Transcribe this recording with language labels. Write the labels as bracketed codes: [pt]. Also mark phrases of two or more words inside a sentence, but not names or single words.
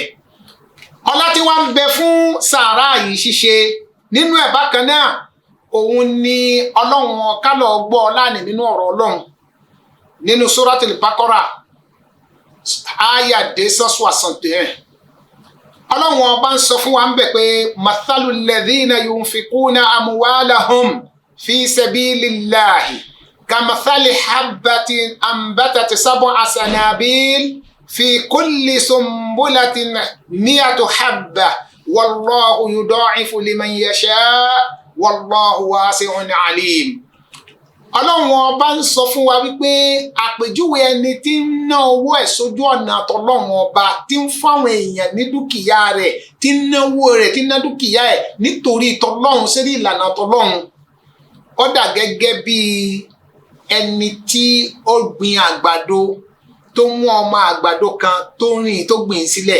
[yo] Ọlá tí wọ́n ń bẹ fún sàárà yìí ṣíṣe nínú ẹ̀ bákan náà òun ni Ọlọ́run kálọ̀ gbọ́ láàrin nínú ọ̀rọ̀ Ọlọ́run nínú Suratul Baqara aya 261. Ọlọ́run ọba ń sọ fún wa ń bẹ̀ pé [ar] مثل الذين ينفقون أموالهم في سبيل الله كمثل حبة أنبتت سبع سنابل في كل سنبلة مائة حبة والله يضاعف لمن يشاء والله واسع عليم. [yo] Ọlọ́run ọba ń sọ fún wa wípé àpèjúwe ẹni tí ń ná owó ẹ̀ sójú ọ̀nà àtọlọ́run ọba tí ń fáwọn èèyàn ní dúkìá rẹ̀ tí ń náwó rẹ̀ tí ń ná dúkìá ẹ̀ nítorí tọlọ́run sérí ìlànà tọlọ́run. Ó dà gẹ́gẹ́ bí ẹni tí ó gbin àgbàdo tó mú ọmọ àgbàdo kan tó rìn tó gbìn sílẹ̀.